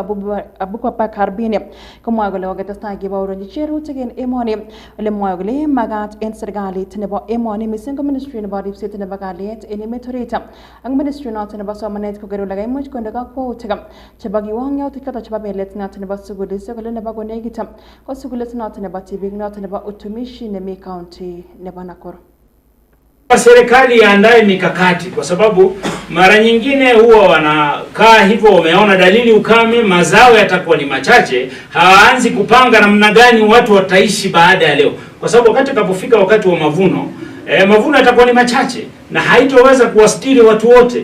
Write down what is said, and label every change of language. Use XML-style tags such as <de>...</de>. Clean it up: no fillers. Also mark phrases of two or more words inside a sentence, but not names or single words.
<kln>Abubakar Bini komwae kole koketestai kebaorionji cherutik en emoni ole mwae kole magat en serikalit nebo emoni mising ko ministry nebo ripset nebo kalyet en emet orit ak ministry noton nebo somanet koker kole kaimuch konde kakwautik chebo kiwang'yautik choto chebo belet noto nebo sugulisiek kole nebo konekit ko sugulit noto nebo tibik noto nebo utumishi nemi county nebo Nakuru.</kln> <sw>Serikali iandae mikakati kwa sababu mara nyingine huwa wanakaa hivyo, wameona dalili ukame, mazao yatakuwa ni machache, hawaanzi kupanga namna gani watu wataishi baada ya leo, kwa sababu wakati kapofika wakati wa mavuno yatakuwa ni machache na haitoweza kuwastiri watu wote.</sw>